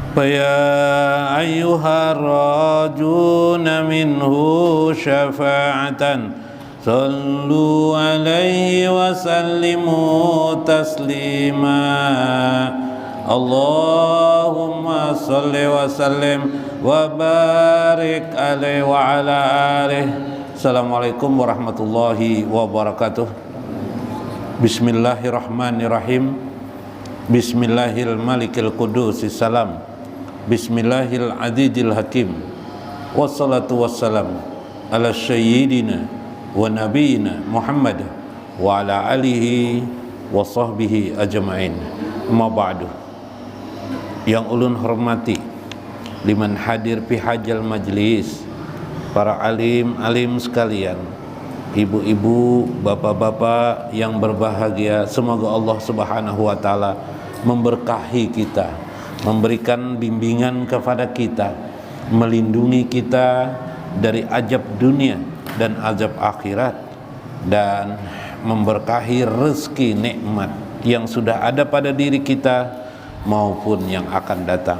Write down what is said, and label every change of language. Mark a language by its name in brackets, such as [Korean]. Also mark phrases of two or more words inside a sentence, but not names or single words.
[Arabic] فيا أيها الراجون منه شفاعة صلوا عليه وسلموا تسليما اللهم صل وسلم وبارك عليه وعلى آله. السلام عليكم ورحمة الله وبركاته. بسم الله الرحمن الرحيم. بسم الله الملك القدوس السلام. بسم الله العدل الحكيم. والصلاة والسلام على سيدنا ونبينا محمد وعلى آله وصحبه أجمعين. أما بعد. [Banjar] Yang ulun hormati [Arabic] لمن حضر في هذا المجلس, [Indonesian] para alim sekalian, ibu-ibu, bapak-bapak yang berbahagia, semoga Allah [Arabic] سبحانه وتعالى [Indonesian] memberkahi kita, memberikan bimbingan kepada kita, melindungi kita dari azab dunia dan azab akhirat, dan memberkahi rezeki nikmat yang sudah ada pada diri kita maupun yang akan datang.